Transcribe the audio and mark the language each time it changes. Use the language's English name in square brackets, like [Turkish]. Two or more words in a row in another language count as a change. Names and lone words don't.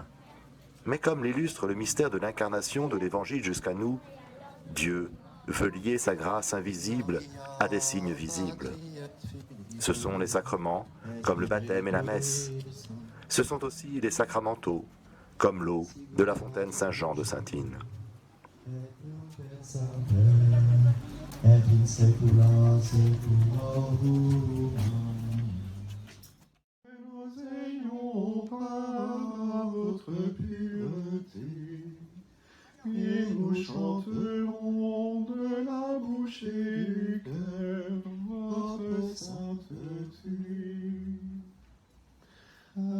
[French] Mais comme l'illustre le mystère de l'incarnation de l'Évangile jusqu'à nous, Dieu veut lier sa grâce invisible à des signes visibles. Ce sont les sacrements, comme le baptême et la messe. Ce sont aussi les sacramentaux, comme l'eau de la fontaine Saint-Jean de Saintine. [Latin] Et in saecula saeculorum. [French] Nous ayons par votre pureté, et nous chanterons de la bouche et du cœur votre sainteté.